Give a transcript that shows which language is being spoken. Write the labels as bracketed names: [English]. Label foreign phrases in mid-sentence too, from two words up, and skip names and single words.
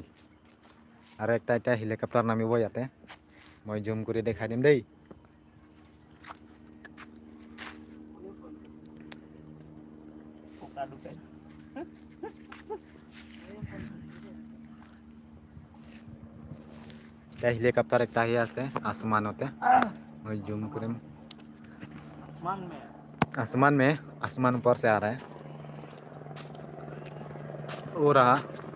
[Assamese] আৰু একটা এতিয়া হেলিকপ্টাৰ নামিব ইয়াতে, মই জুম কৰি দেখাই দিম দেই। এতিয়া হেলিকপ্টাৰ একটা আহি আছে আসমানতে, [Hindi] मैं जूम करें। आसमान में, आसमान ऊपर से आ रहा है। वो रहा